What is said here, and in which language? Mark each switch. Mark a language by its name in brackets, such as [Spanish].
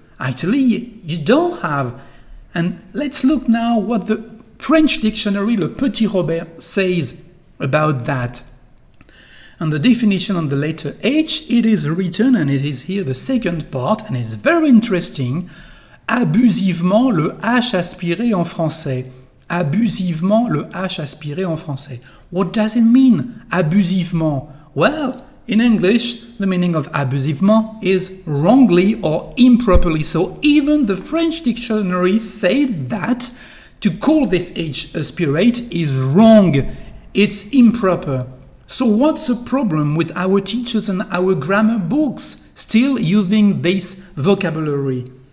[English] Actually, you don't have. And let's look now what the French dictionary, Le Petit Robert, says about that. And the definition on the letter H, it is written, and it is here the second part, and it's very interesting. [French] Abusivement le H aspiré en français. Abusivement le H aspiré en français. [English] What does it mean, abusivement? Well, in English, the meaning of abusivement is wrongly or improperly. So even the French dictionary said that to call this H aspirate is wrong. It's improper. So what's the problem with our teachers and our grammar books still using this vocabulary?